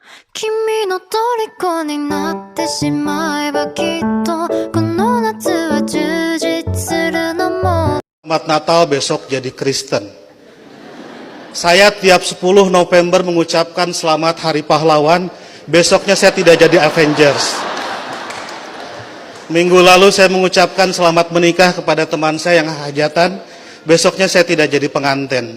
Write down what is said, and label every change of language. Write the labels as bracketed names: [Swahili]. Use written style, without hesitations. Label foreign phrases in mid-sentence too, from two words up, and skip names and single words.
[Japanese] 君の虜になってしまえばきっとこの夏は充実するのも [Indonesian] Selamat Natal besok jadi Kristen. Saya tiap 10 November mengucapkan selamat Hari Pahlawan, besoknya saya tidak jadi Avengers. Minggu lalu saya mengucapkan selamat menikah kepada teman saya yang hajatan, besoknya saya tidak jadi pengantin.